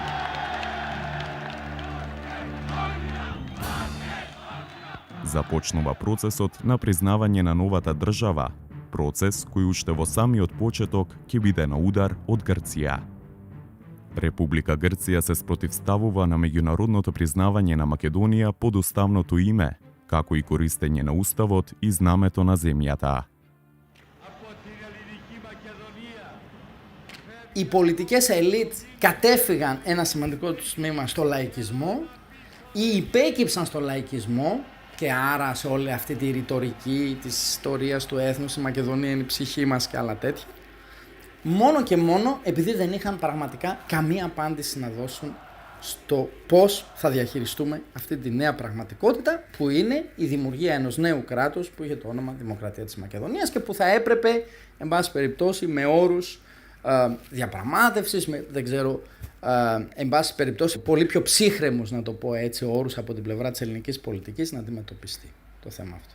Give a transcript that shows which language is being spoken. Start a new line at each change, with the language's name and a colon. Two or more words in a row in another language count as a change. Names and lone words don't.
Macedonian: Започнува процесот на признавање на новата држава, процес кој уште во самиот почеток ќе биде на удар од Грција. Република Грција се спротивставува на меѓународното признавање на Македонија под уставното име, како и користење на уставот и знамето на земјата.
Greek: Οι πολιτικές ελίτ κατέφυγαν ένα σημαντικό τους τμήμα στο λαϊκισμό ή υπέκυψαν στο λαϊκισμό και άρα σε όλη αυτή τη ρητορική της ιστορίας του έθνους, η Μακεδονία είναι η ψυχή μας και άλλα τέτοια, μόνο και μόνο επειδή δεν είχαν πραγματικά καμία απάντηση να δώσουν στο πώς θα διαχειριστούμε αυτή τη νέα πραγματικότητα που είναι η δημιουργία ενός νέου κράτους που είχε το όνομα Δημοκρατία της Μακεδονίας και που θα έπρεπε, εν πάση περιπτώσει, με όρους διαπραγμάτευσης, δεν ξέρω, εν πάση περιπτώσει πολύ πιο ψύχρεμους, να το πω έτσι, όρους από την πλευρά της ελληνικής πολιτικής να αντιμετωπιστεί το θέμα αυτό.